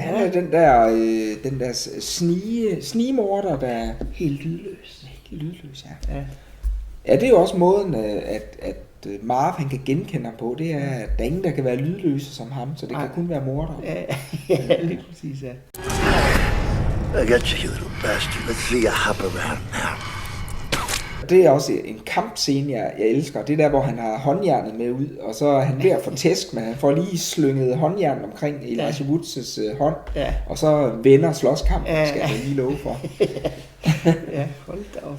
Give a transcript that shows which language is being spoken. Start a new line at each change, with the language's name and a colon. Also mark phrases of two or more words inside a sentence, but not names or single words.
Danish: Han er den der snigemorder, der er helt lydløs. Ja. Ja, det er jo også måden, at Marv han kan genkende ham på. Det er, at der er ingen, der kan være lydløse som ham, så det kan kun være morder. Ja, lige præcis, ja.
English: I got you little bastard. Let's see you hop around now.
Danish: Det er også en kampscene, jeg elsker. Det er der, hvor han har håndjernet med ud, og så er han ved at få tæsk, men han får lige slynget håndjernet omkring Elijah Woods' hånd, og så vender slåskampen, skal jeg lige love for. Ja, hold da op.